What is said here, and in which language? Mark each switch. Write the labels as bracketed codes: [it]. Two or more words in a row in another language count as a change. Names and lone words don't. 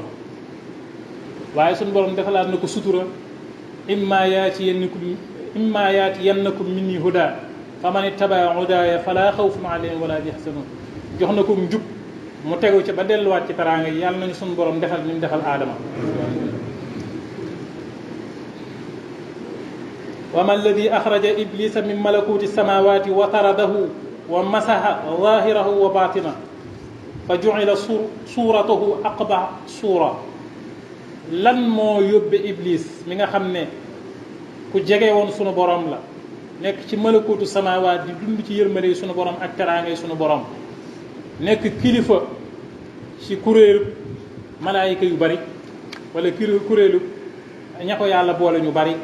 [wo] waaye suñu borom defalaat na ko sutura [ar] إما يأتينكم مني هدى فمن اتبع هداي فلا خوف عليهم ولا يحزنون. [wo] jox na ko njub mu tegu ci ba delluwaat ci teraanga yi yàlla nañu suñu borom defal ni mu defal aadama. [ar] وما الذي أخرج إبليس من ملكوت السماوات وطرده ومسح ظاهره وباطنه فجعلت صورته أقبح صورة. [wo] lan moo yóbbe iblis mi nga xam ne ku jege woon sunu borom la nekk ci [ar] ملكوت السماوات [wo] di dund ci yërmande yi sunu borom ak teraanga yi sunu borom nekk kilifa ci kuréelu malaayika yu bari wala kuréelu ña ko yàlla boole ñu bari.